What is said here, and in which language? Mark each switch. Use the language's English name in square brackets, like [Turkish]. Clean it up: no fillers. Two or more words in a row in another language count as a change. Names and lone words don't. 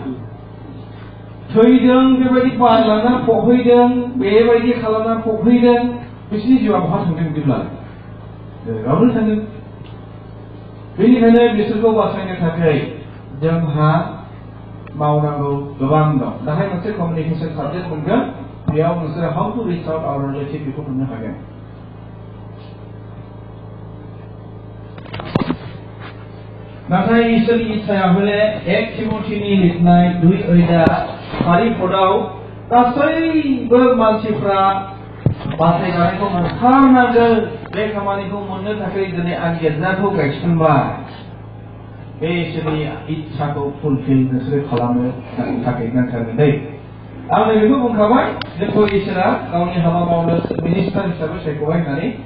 [Bodo] थैदों बेबायदि बारलांना फबहैदों बेबायदि खालामना फबहैदों बिसोरनि जिउआ बहा थांदों बिदिब्ला रावनो थांदों बेनिखायनो बिसोरखौ बासायनो थाखाय जोंहा मावनांगौ गोबां दं दाहाय मोनसे [English] communication subject [Bodo] मोनगोन बेयाव नोंसोर [English] how to reach out our relative [Bodo] बेखौ मोननो हागोन नाथाय इसोरनि इच्छाया हले 1 तिमथिनि लिरनाय 2 आयदा 4 पदआव गासैबो मानसिफ्रा बासायजानायखौ मोनथारनांगोन बे खामानिखौ मोननो थाखाय दिनै आं गिर्जाखौ गायसनबाय बे इसोरनि इच्छाखौ फुलफिल नोंसोर खालामनो थाखाय नांथारगोन दै आं बेखौ बुंखाबाय जोंखौ इसोरा गावनि हाबा मावनो मिनिस्टार हिसाबै सायख'बाय होननानै